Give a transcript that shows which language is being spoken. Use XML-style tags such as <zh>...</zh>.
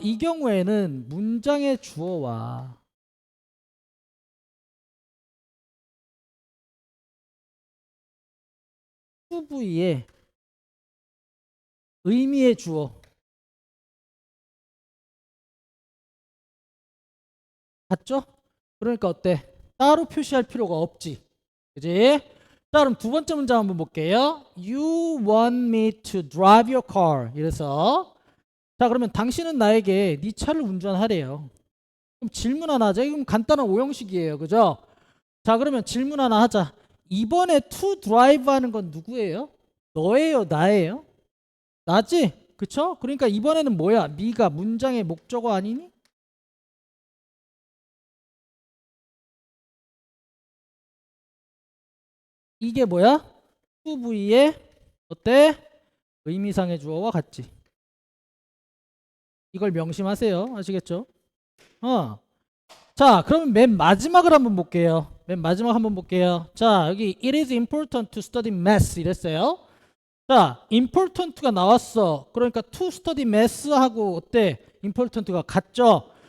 <ko>이 경우에는 문장의 주어와 to V의 의미의 주어 같죠? 그러니까 어때? 따로 표시할 필요가 없지. 그지? 자, 그럼 두 번째 문장 한번 볼게요.</ko> <en>You want me to drive your car.</en> <ko>이래서 자, 그러면 당신은 나에게 네 차를 운전하래요. 그럼 질문 하나 하자. 이건 간단한 오형식이에요. 그죠? 자, 그러면 질문 하나 하자. 이번에 to drive 하는 건 누구예요? 너예요, 나예요? 나지? 그쵸? 그러니까 이번에는 뭐야? 네가 문장의 목적어 아니니? 이게 뭐야? to V의 어때? 의미상의 주어와 같지. 이걸 명심하세요. 아시겠죠? 자, 그러면 맨 마지막을 한번 볼게요. 맨 마지막 한번 볼게요. 자, 여기</ko> <en>it is important to study math</en> <ko>이랬어요. 자, important가 나왔어. 그러니까</ko> <en>to study math</en> <ko>하고 어때? important가 같죠?</ko>